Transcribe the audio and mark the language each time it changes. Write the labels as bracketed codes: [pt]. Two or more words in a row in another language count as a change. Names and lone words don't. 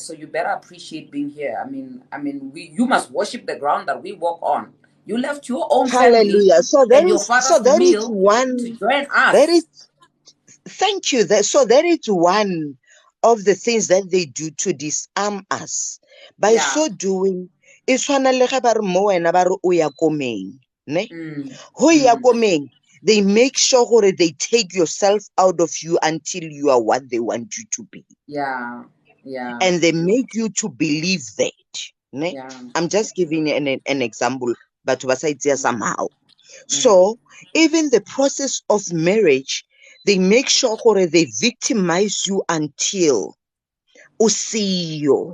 [en] So you better appreciate being here. You must worship the ground that we walk on. You left your own family Hallelujah. So there and your is so father's there is meal to one join there is us. thank you. So there is one of the things that they do to disarm us. By Yeah. so doing, [nso] e tshwana le ge ba re mo wena ba re o ya komeng, ne? Mm. Ho ya Mm. komeng, [en] they make sure gore they take yourself out of you until you are what they want you to be. Yeah. Yeah. And they make you to believe that. Ne? Yeah. I'm just giving you an example, but somehow. Mm. So even the process of marriage, they make sure gore they victimize you until usiyo.